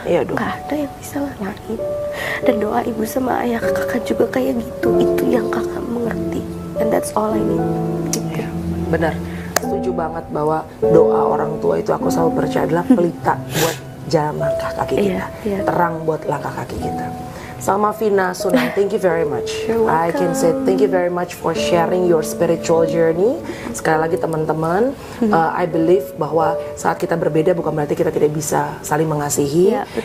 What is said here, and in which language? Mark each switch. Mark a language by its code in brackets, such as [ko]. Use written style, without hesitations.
[id] Nggak ada yang bisa ngalahin. Dan doa ibu sama ayah ke kakak juga kayak gitu. Itu yang kakak mengerti. [en] And that's all I need. [id] Gitu. Benar, setuju banget bahwa doa orang tua itu aku selalu percaya adalah pelita buat jalan langkah kaki kita, terang buat langkah kaki kita. [en] Salma Vina Sunan, thank you very much. I can say thank you very much for sharing your spiritual journey. [id] Sekali lagi teman-teman, [en] I believe [id] bahwa saat kita berbeda bukan berarti kita tidak bisa saling mengasihi.